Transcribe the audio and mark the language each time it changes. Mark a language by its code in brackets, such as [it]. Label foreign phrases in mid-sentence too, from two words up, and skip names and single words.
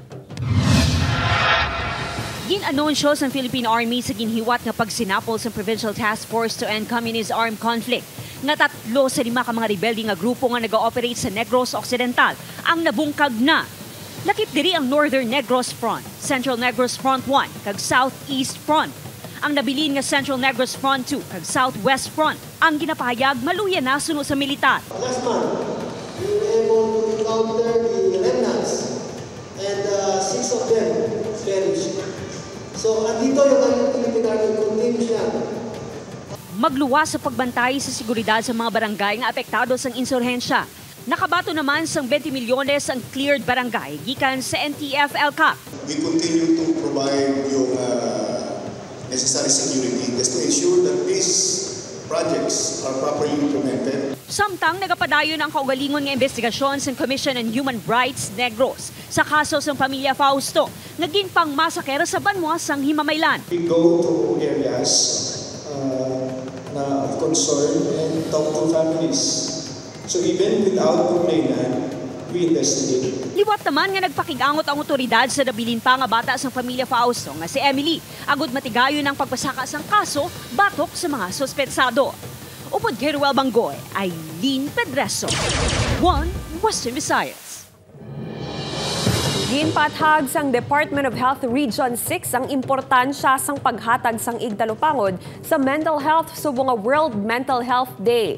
[hil] Gin-anunsyo sa Philippine Army sa ginhiwat nga pagsinapol sa Provincial Task Force to End Communist Armed Conflict nga 3 sa 5 ka mga rebelde nga grupo nga nag-ooperate sa Negros Occidental ang nabungkag na. Lakip diri ang Northern Negros Front, Central Negros Front 1, kag Southeast Front. Ang nabilin nga Central Negros Front 2 kag Southwest Front ang ginapahayag maluya na suno sa militar. [en] Last month, we were able to encounter the remnants and 6 of them perished. So, [tl] andito yung kanyang Philippine Army continues yan. [hil] Magluwas sa pagbantay sa seguridad sa mga barangay nga apektado sa insurhensya. Nakabato naman sang 20 milyones ang cleared barangay gikan sa NTF-ELCAC. [en] We continue to provide yung necessary security just to ensure that these projects are properly implemented. [hil] Samtang nagapadayon ang kaugalingon nga investigasyon sa Commission on Human Rights Negros sa kaso sa pamilya Fausto, naging pangmasaker sa banwa sang Himamaylan. [en] We go to areas na of concern and talk to families. So even without complainant, we investigate. [hil] Liwat naman nga nagpakigangot ang otoridad sa nabilin pa nga bata sa pamilya Fausto nga si Emily. Agud matigayon ang pagpasaka sang kaso batok sa mga sospetsado. Upod kay Ruel Bangoy, Aileen Pedreso, One Western Visayas. Ginpathag sang Department of Health Region 6 ang importansya sang paghatag sang igtalupangod sa [en] mental health [hil] subong nga World Mental Health Day.